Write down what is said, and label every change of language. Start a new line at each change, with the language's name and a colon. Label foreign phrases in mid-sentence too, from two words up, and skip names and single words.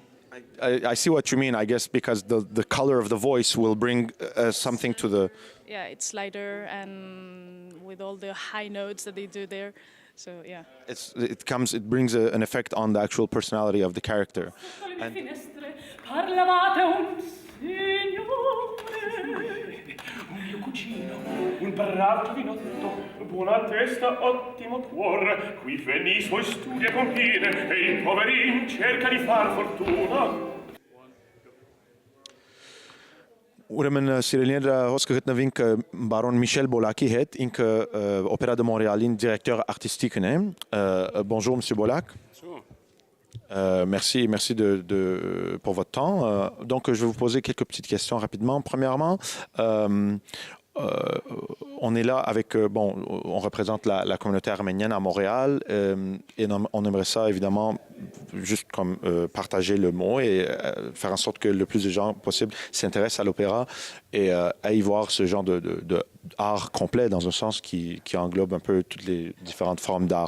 English: I see what you mean, I guess, because the color of the voice will bring something to the... Yeah, it's lighter, and with all the high notes that they do there. So yeah. It brings an effect on the actual personality of the character. And
Italian: Parlavate un signore, un mio cucino, un bravo vinotto, buona testa, ottimo cuore, qui venne I suoi studi a compire, e il poverin cerca di far fortuna.
Armenian: Ուրեմն սիրելիներ հոսքը գտնվինք բարոն Միշել Բոլակի հետ, ինքը Օպերա դե Մոնրեալին
French: directeur artistique
Armenian: է.
French: Bonjour monsieur Bolac. Merci pour votre temps. Donc je vais vous poser quelques petites questions rapidement. Premièrement, on est là avec, on représente la communauté arménienne à Montréal et on aimerait ça évidemment juste comme partager le mot et faire en sorte que le plus de gens possible s'intéressent à l'opéra et à y voir ce genre de art complet dans un sens qui englobe un peu toutes les différentes formes d'art.